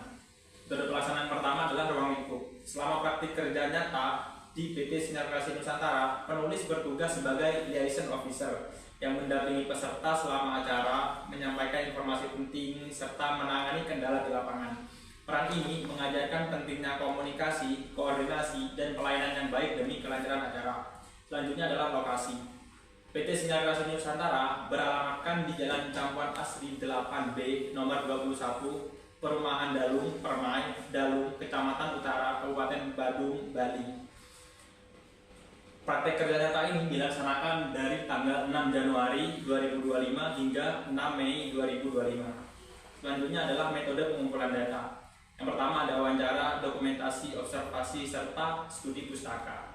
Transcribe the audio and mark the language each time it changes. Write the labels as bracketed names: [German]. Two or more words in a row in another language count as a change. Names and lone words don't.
[Indonesian] Metode pelaksanaan pertama adalah ruang lingkup. Selama praktik kerja nyata di PT Sinar Kreasi Nusantara, penulis bertugas sebagai [English] liaison officer [Indonesian] yang mendampingi peserta selama acara, menyampaikan informasi penting, serta menangani kendala di lapangan. Peran ini mengajarkan pentingnya komunikasi, koordinasi, dan pelayanan yang baik demi kelancaran acara. Selanjutnya adalah lokasi. PT Sinar Kreasi Nusantara beralamatkan di Jalan Campuan Asri 8B nomor 21, Perumahan Dalung, Permai, Dalung, Kecamatan Utara, Kabupaten Badung, Bali. Praktek kerja nyata ini dilaksanakan dari tanggal 6 Januari 2025 hingga 6 Mei 2025. Selanjutnya adalah metode pengumpulan data. Yang pertama ada wawancara, dokumentasi, observasi, serta studi pustaka.